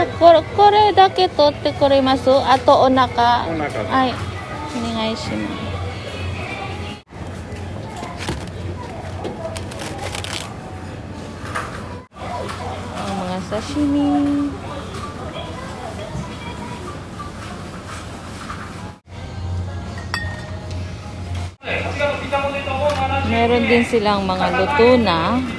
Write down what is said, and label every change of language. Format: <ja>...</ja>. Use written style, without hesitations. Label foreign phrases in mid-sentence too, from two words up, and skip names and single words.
<ja>これだけ取ってくれます? あとおなか? はい、お願いします.</ja> <tl>Ang mga sashimi. Meron din silang mga luto na.</tl>